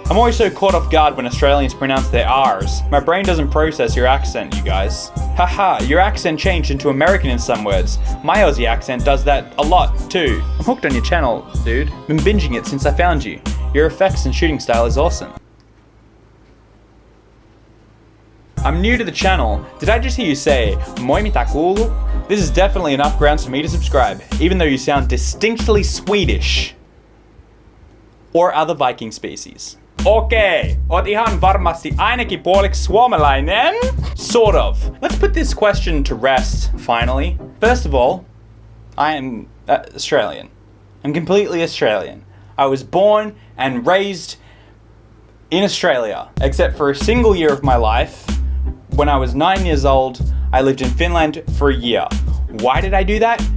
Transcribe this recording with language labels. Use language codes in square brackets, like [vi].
[en] I'm always so caught off guard when Australians pronounce their R's. My brain doesn't process your accent, you guys. Haha, your accent changed into American in some words. My Aussie accent does that a lot, too. I'm hooked on your channel, dude. Been binging it since I found you. Your effects and shooting style is awesome. I'm new to the channel. Did I just hear you say, [fi] moi mitä kuuluu? [en] This is definitely enough grounds for me to subscribe, even though you sound distinctly Swedish. Or other Viking species. [fi] Okay, oot ihan varmasti ainakin puoliksi suomalainen? [en] Sort of. Let's put this question to rest, finally. First of all, I am Australian. I'm completely Australian. I was born and raised in Australia, except for a single year of my life. When I was 9 years old, I lived in Finland for a year. Why did I do that?